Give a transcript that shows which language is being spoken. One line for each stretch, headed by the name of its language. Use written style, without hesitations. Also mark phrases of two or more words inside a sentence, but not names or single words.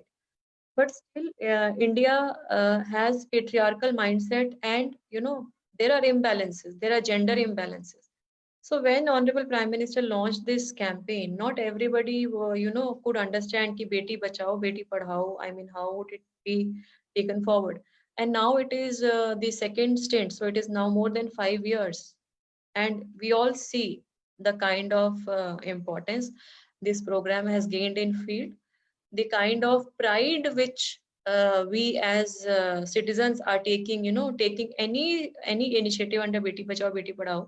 English: But still India has patriarchal mindset, and there are imbalances, there are gender imbalances. So when Honorable Prime Minister launched this campaign, not everybody could understand ki beti bachao beti padhao, I mean, how would it be taken forward. And now it is the second stint, so it is now more than 5 years, and we all see the kind of importance this program has gained in field, the kind of pride which we as citizens are taking, taking any initiative under Beti Bachao Beti Padhao.